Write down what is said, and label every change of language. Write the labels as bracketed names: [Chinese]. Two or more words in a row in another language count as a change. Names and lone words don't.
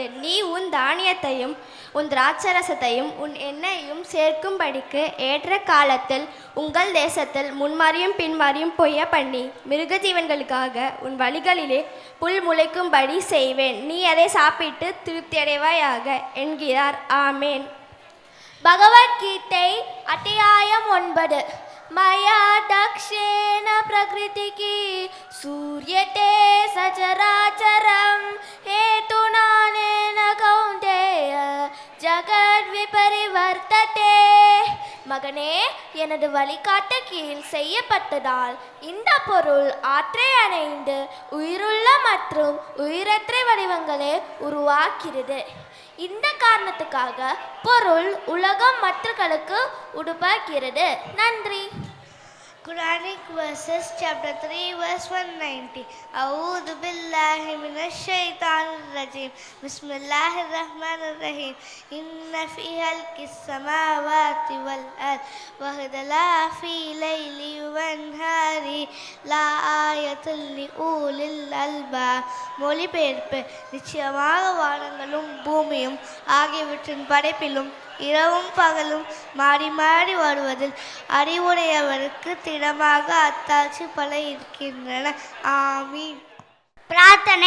[Tamil] நீ உன் தானியத்தையும் உன் திராட்சரசத்தையும் உன் எண்ணெயையும் சேர்க்கும்படிக்கு ஏற்ற காலத்தில் உங்கள் தேசத்தில் முன்மாறியும் பின்மாறியும் பொய்ய பண்ணி மிருக ஜீவன்களுக்காக உன் வழிகளிலே புல் முளைக்கும்படி செய்வேன். நீ அதை சாப்பிட்டு திருப்தியடைவாயாக என்கிறார். ஆமேன். பகவத்கீதை அத்தியாயம் 9. [Sanskrit] मया दक्षेण प्रकृतिकी सूर्यते सचराचरं हेतुनानेन कौन्तेय ஜகத்விபரிவர்த்ததே. [Tamil] மகனே, எனது வழிகாட்ட கீழ் செய்யப்பட்டதால் இந்த பொருள் ஆற்றை அணைந்து உயிருள்ள மற்றும் உயிரற்ற வடிவங்களை உருவாக்கிறது. இந்த காரணத்துக்காக பொருள் உலகம் மற்றவர்களுக்கு உடுப்பாகிறது. நன்றி. [English] Quranic verses chapter 3 verse 190. [Arabic] أعوذ بالله من الشيطان الرجيم. بسم الله الرحمن الرحيم. إن في خلق السماوات والأرض واختلاف الليل والنهار لآيات لأولي الألباب. [Tamil] மொழிபெயர்ப்பு. நிச்சயமாக வானங்களும் பூமியும் ஆகியவற்றின் படைப்பிலும் இரவும் பகலும் மாறி மாறி வருவதில் அறிவுடையவருக்கு திடமாக அத்தாட்சி பல இருக்கின்றன. ஆமீன். பிரார்த்தனை.